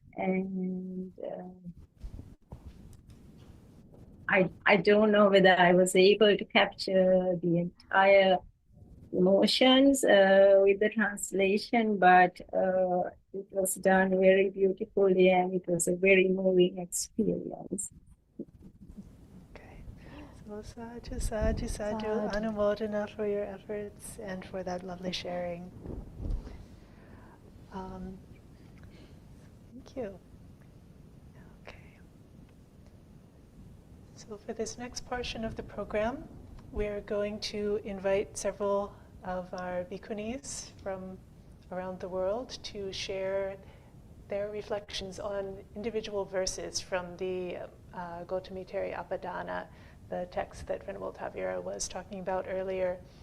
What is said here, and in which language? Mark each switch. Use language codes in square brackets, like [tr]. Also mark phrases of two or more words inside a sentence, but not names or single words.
[en] And I don't know whether I was able to capture the entire emotions with the translation, but it was done very beautifully and it was a very moving experience. Okay. So [pi] sadhu, sadhu, sadhu, anumodana [en] for your efforts and for that lovely sharing. Thank you. Okay. So for this next portion of the program, we're going to invite several of our bhikkhunis from around the world to share their reflections on individual verses from the Gotamī Therī Apadana, the text that Venerable Thāvirā was talking about earlier.